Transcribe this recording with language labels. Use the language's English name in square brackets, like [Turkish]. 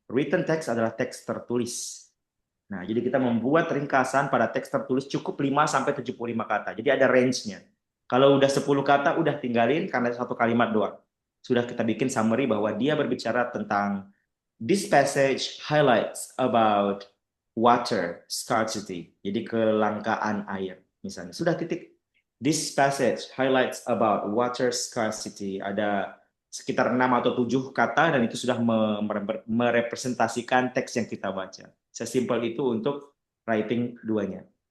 [Indonesian] Written text adalah teks tertulis. Nah, jadi kita membuat ringkasan pada teks tertulis cukup 5 sampai 75 kata. Jadi ada range-nya. Kalau udah 10 kata udah tinggalin karena satu kalimat doang. Sudah kita bikin summary bahwa dia berbicara tentang [English] this passage highlights about water scarcity. [Indonesian] Jadi kelangkaan air misalnya. Sudah titik. [English] This passage highlights about water scarcity. [Indonesian] Ada sekitar 6 atau 7 kata dan itu sudah merepresentasikan teks yang kita baca. Sesimpel itu untuk writing duanya.